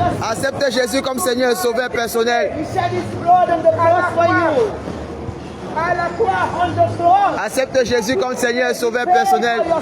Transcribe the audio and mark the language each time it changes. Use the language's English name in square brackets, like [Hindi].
[French] Acceptez Jésus comme Seigneur et Sauveur personnel. [English] He shed his blood on the cross for you. [French] À la croix, [English] on the cross. [French] Accepte Jésus comme Seigneur et Sauveur personnel.